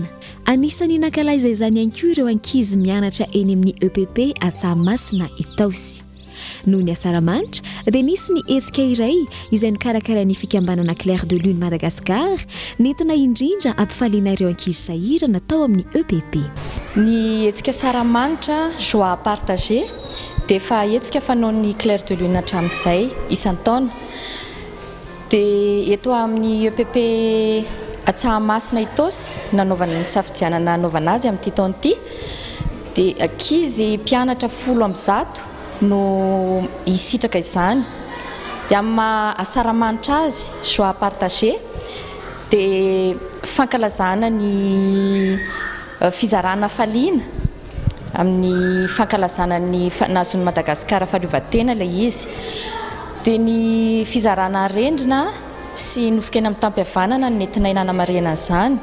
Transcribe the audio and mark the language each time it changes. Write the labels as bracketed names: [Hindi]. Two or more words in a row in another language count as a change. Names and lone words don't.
[Malagasy] Anisany nankalaza izany ihany koa ireo ankizy mianatra eny amin'ny EPP Antsahamasina Itosy. Noho ny asaramanitra dia nisy ny hetsika iray izay nikarakara ny fikambanana Clair de Lune Madagascar nentina indrindra ampifaliana ireo ankizy sahira natao amin'ny EPP. Ny hetsika asaramanitra [French] joie partagée [Malagasy] dia efa hetsika fanaon'ny Clair de Lune hatramin'izay isan-taona. Dia eto amin'ny EPP Antsahamasina Itosy nanaovana ny safidianana nanaovana azy amin'ity taona ity dia ankizy mpianatra 10 no hisitraka izany. Dia amin'ny maha asaramanitra azy [French] joie partagée [Malagasy] dia fankalazana ny fizarana faliana amin'ny fankalazana ny nazon'ny Madagasikara fahaleovantena ilay izy. Dia ny fizarana arendrina sy nofokena amin'ny tampim-pihavanana nentina hinanamarena izany.